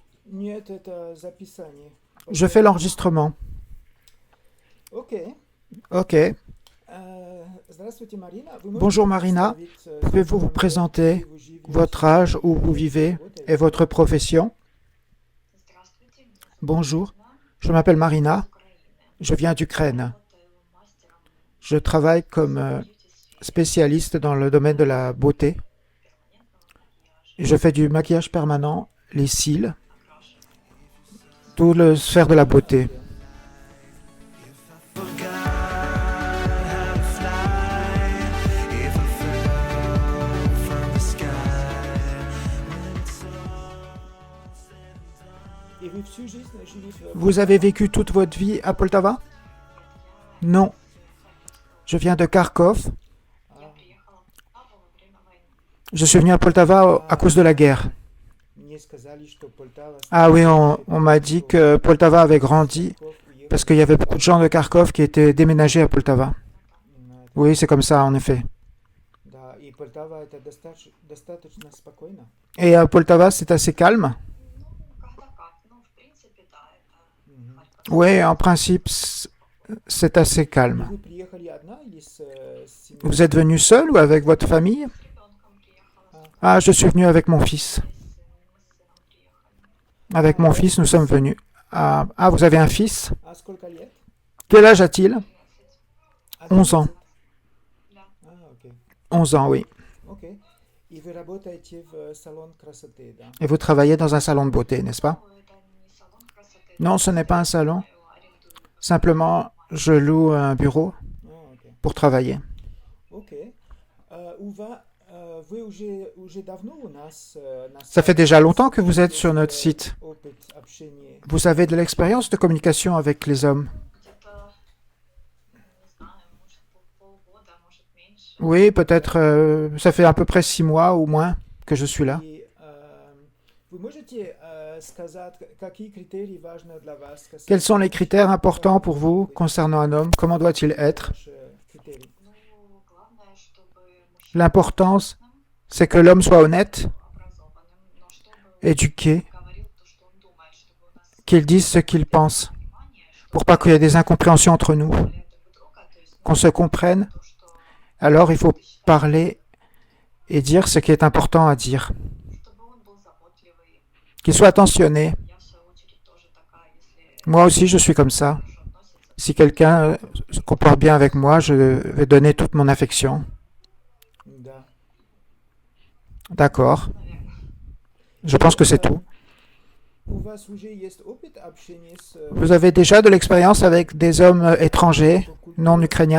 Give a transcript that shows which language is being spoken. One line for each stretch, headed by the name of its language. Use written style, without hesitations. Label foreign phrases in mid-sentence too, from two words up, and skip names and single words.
Russian: Нет, это записание.
French: Je fais l'enregistrement.
Russian: Окей.
French: Ok.
Russian: Здравствуйте, Марина. Вы можете
French: Bonjour Marina.
Russian: представить
French: Pouvez-vous vous
Russian: свой возраст,
French: présenter
Russian: где вы
French: votre
Russian: живете,
French: âge, où vous vivez et
Russian: работаете?
French: votre profession?
Russian: Здравствуйте, меня зовут
French: Bonjour.
Russian: Марина,
French: Je m'appelle
Russian: я из
French: Marina.
Russian: Украины.
French: Je viens
Russian: Я
French: d'Ukraine.
Russian: работаю мастером
French: Je travaille
Russian: в
French: comme
Russian: бьюти-сфере.
French: spécialiste dans le domaine de la beauté.
Russian: Перманентного
French: Je
Russian: макияжа,
French: fais du maquillage permanent, les cils,
Russian: окрашивания.
French: tout le sphère de la beauté.
Russian: Окей. И вы всю жизнь жили в
French: Vous avez
Russian: Полтаве?
French: vécu toute votre vie à Poltava?
Russian: Нет,
French: Non.
Russian: из Харькова.
French: Je viens de Kharkov.
Russian: Я А, приехала в Полтаву во время войны.
French: Je suis venu à Poltava à cause de la guerre.
Russian: Мне сказали, что Полтава
French: Ah
Russian: стала
French: oui,
Russian: большой,
French: on m'a dit
Russian: что
French: que Poltava avait
Russian: из
French: grandi
Russian: Харьков
French: parce
Russian: уехали
French: qu'il y avait
Russian: в
French: beaucoup de gens de Kharkov qui étaient déménagés à Poltava.
Russian: Ну да.
French: Oui, c'est comme ça, en effet.
Russian: Да, и Полтава это достаточно спокойно.
French: Et à Poltava, c'est assez calme?
Russian: Ну, когда как. Ну, в принципе, да, это Мгм. Харьковская
French: Oui, en
Russian: область.
French: principe, c'est assez
Russian: И
French: calme.
Russian: вы приехали одна или с семьей?
French: Vous êtes venu seul ou avec votre famille?
Russian: С ребенком приехала, с
French: Ah, je suis venu avec mon fils.
Russian: сыном. Мы с сыном приехали.
French: Avec mon fils, nous sommes venus. Ah, vous avez un fils?
Russian: А сколько лет?
French: Quel âge a-t-il? 11. 11 ans.
Russian: Да. Окей.
French: 11 ans, oui.
Russian: Окей. И вы работаете в салон красоты, да?
French: Et vous travaillez dans un salon de beauté, n'est-ce pas?
Russian: Ну, это не салон красоты,
French: Non,
Russian: это
French: ce n'est pas un
Russian: я
French: salon.
Russian: арендую
French: Simplement, je loue un bureau
Russian: Окей.
French: pour travailler.
Russian: Окей. Вы уже давно у нас на
French: Ça fait
Russian: сайте,
French: déjà
Russian: у вас
French: longtemps que vous êtes
Russian: есть
French: sur notre site.
Russian: опыт общения?
French: Vous avez de l'expérience de communication avec les hommes?
Russian: где-то, не знаю, может полгода, может меньше.
French: Oui, peut-être, ça fait à peu près 6 mois ou moins que je suis là.
Russian: И вы можете сказать, какие критерии важны для вас?
French: Quels sont les critères importants pour vous concernant un homme? Comment doit-il être?
Russian: Ваши критерии. Ну, главное, чтобы мужчина был
French: L'importance,
Russian: честным,
French: c'est que l'homme soit honnête,
Russian: образованным, но чтобы
French: éduqué,
Russian: он говорил то, что он думает, чтобы у нас
French: qu'il dise ce qu'il pense,
Russian: понимание, что
French: pour pas qu'il y ait des incompréhensions entre nous,
Russian: говорят друг друга, то есть
French: qu'on se comprenne.
Russian: то, что
French: Alors il faut
Russian: ты считаешь,
French: parler et dire ce qui est important à dire.
Russian: чтобы он был заботливый.
French: Qu'il soit attentionné.
Russian: Я, в свою очередь, тоже такая, если
French: Moi aussi, je suis comme ça.
Russian: хорошо относится,
French: Si quelqu'un se comporte bien avec moi, je vais donner toute mon affection.
Russian: Да.
French: D'accord.
Russian: наверное.
French: Je pense que c'est tout.
Russian: У вас уже есть опыт общения с
French: Vous avez déjà de l'expérience avec des hommes étrangers, non ukrainiens,